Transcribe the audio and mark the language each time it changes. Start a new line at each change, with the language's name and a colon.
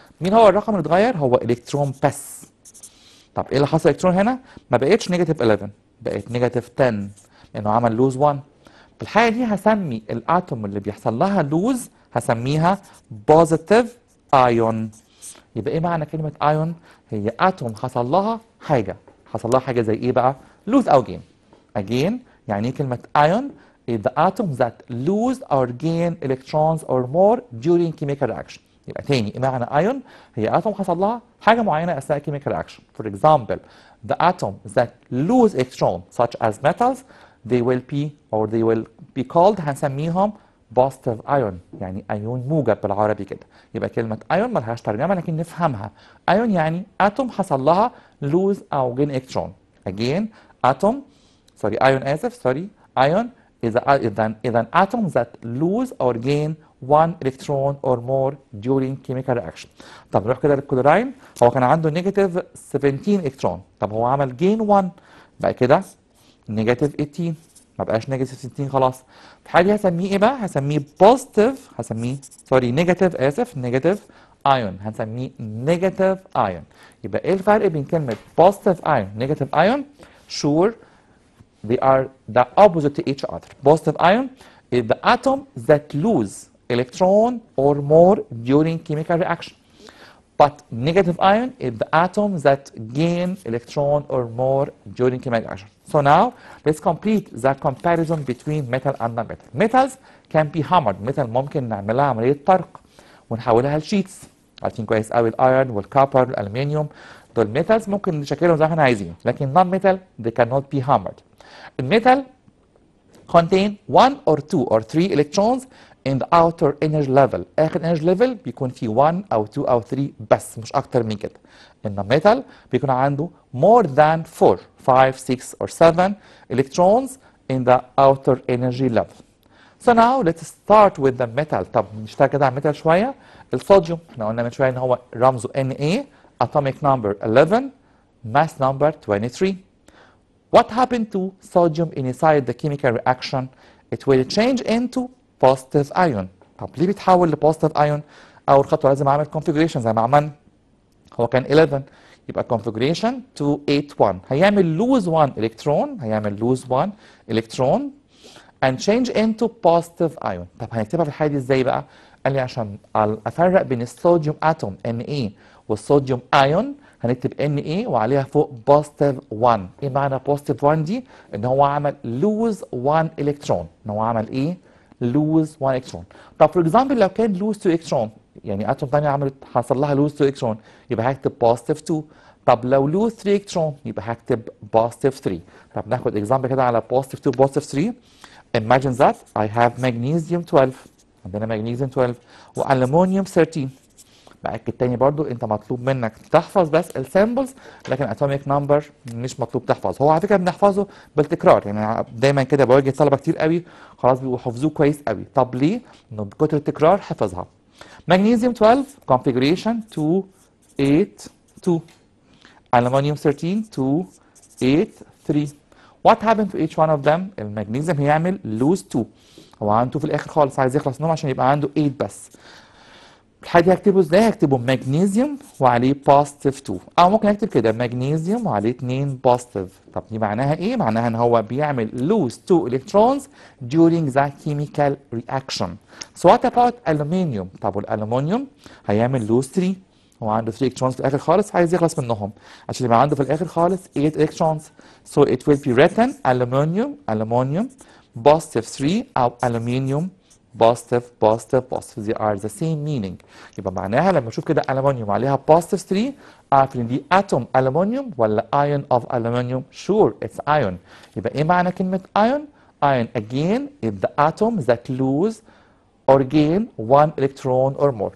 Arabic: مين هو الرقم اللي اتغير؟ هو الكترون بس. طب ايه اللي حصل الكترون هنا؟ ما بقتش نيجاتيف 11، بقت نيجاتيف 10 لانه عمل لوز 1. في الحاله دي هسمي الاتوم اللي بيحصل لها لوز هسميها بوزيتيف ايون. يبقى ايه معنى كلمه ايون؟ هي اتوم حصل لها حاجه. حصل لها حاجه زي ايه بقى؟ لوز او جين.
English: again
Arabic: يعني ايه كلمه ايون؟
English: is the atoms that lose or gain electrons or more during chemical reaction.
Arabic: يبقى تاني ايه معنى ايون؟ هي اتوم حصل لها حاجه معينه اثناء chemical reaction.
English: For example, the atoms that lose electrons such as metals they will be or they will be called
Arabic: هنسميهم
English: positive ion،
Arabic: يعني ايون موجب بالعربي كده. يبقى كلمه ايون ملهاش ترجمه لكن نفهمها. ايون يعني اتوم حصل لها lose او gain electron.
English: again atom sorry ion
Arabic: اسف
English: sorry ion is an atom that lose or gain one electron or more during chemical reaction.
Arabic: طب نروح كده للكلوراين، هو كان عنده نيجاتيف 17 الكترون، طب هو عمل جين 1 بقى كده نيجاتيف 18، ما بقاش نيجاتيف 16 خلاص. في الحاله دي هسميه ايه بقى؟ هسميه بوزيتيف، هسميه سوري نيجاتيف اسف نيجاتيف ايون، هنسميه نيجاتيف ايون. يبقى ايه الفرق بين كلمه بوزيتيف ايون نيجاتيف ايون؟
English: sure they are the opposite to each other. Positive ion is the atom that lose electron or more during chemical reaction. But negative ion is the atom that gain electron or more during chemical reaction. So now let's complete the comparison between metal and non-metal. Metals can be hammered.
Arabic: metal ممكن نعملها عملية طرق ونحولها لشيتس. عارفين كويس قوي الايرون والكابر والالمنيوم دول ميتالز ممكن نشكلهم زي ما احنا عايزين، لكن non-metal
English: they cannot be hammered. الميتال contain 1 or 2 or 3 electrons in the outer energy level.
Arabic: اخر energy level بيكون فيه 1 او 2 او 3 بس مش اكتر من كده. ان الميتال بيكون عنده
English: more than 4 5 6 or 7 electrons in the outer energy level. So now let's start with the metal.
Arabic: طب نشتغل كده على الميتال شويه. الصوديوم احنا قلنا من شويه ان هو رمزه Na، atomic number 11، mass number 23.
English: What happened to sodium inside the chemical reaction? It will change into positive ion.
Arabic: طب ليه بيتحول لpositive ion؟ أول خطوة لازم أعمل configuration زي ما عملنا. هو كان 11 يبقى
English: configuration 281 هيعمل lose 1 electron، هيعمل lose 1 electron and change into positive ion.
Arabic: طب هنكتبها في الحالة دي ازاي بقى؟ قال لي عشان أفرق بين الصوديوم اتوم Na والصوديوم ايون هنكتب Na وعليها فوق بوزيتيف 1. ايه معنى بوزيتيف 1 دي؟ ان هو عمل لوز 1 الكترون. ان هو عمل ايه؟ لوز 1 الكترون. طب فور اكزامبل لو كان لوز 2 الكترون، يعني اتوم ثانيه عملت حصل لها لوز 2 الكترون، يبقى هكتب بوزيتيف 2. طب لو لوز 3 الكترون يبقى هكتب بوزيتيف 3. طب ناخد اكزامبل كده على بوزيتيف 2 بوزيتيف 3.
English: Imagine that I have magnesium 12،
Arabic: عندنا
English: magnesium 12 والومنيوم 13.
Arabic: بأكد تاني برضو انت مطلوب منك تحفظ بس السيمبلز، لكن اتوميك نمبر مش مطلوب تحفظ. هو على فكره بنحفظه بالتكرار، يعني دايما كده بواجه طلبه كتير قوي خلاص بيبقوا حفظوه كويس قوي. طب ليه؟ انه بكتر التكرار حفظها. magnesium 12 configuration 282، aluminum 13 283.
English: What happened to each one of them؟
Arabic: المغنيسيوم هيعمل lose 2، هو عنده 2 في الاخر خالص عايز يخلص منهم عشان يبقى عنده 8 بس. الحاجة دي هكتبه ازاي؟ هكتبه مغنيسيوم وعليه بوزيتيف 2، او ممكن اكتب كده مغنيسيوم وعليه 2 بوزيتيف. طب دي معناها ايه؟ معناها ان هو بيعمل
English: lose 2 electrons during the chemical reaction. So what about aluminium؟
Arabic: طب والالومنيوم هيعمل lose 3، هو عنده 3 electrons في الاخر خالص عايز يخلص منهم عشان يبقى عنده في الاخر خالص 8 electrons.
English: So it will be written aluminium positive 3
Arabic: او
English: aluminium positive positive positive. They are the same meaning.
Arabic: يبقى معناها لما اشوف كده ألمنيوم عليها positive 3 اعرف ان دي atom ألمنيوم ولا ion of ألمنيوم.
English: Sure it's ion.
Arabic: يبقى ايه معنى كلمة ion؟
English: Ion again is the atom that lose or gain one electron or more.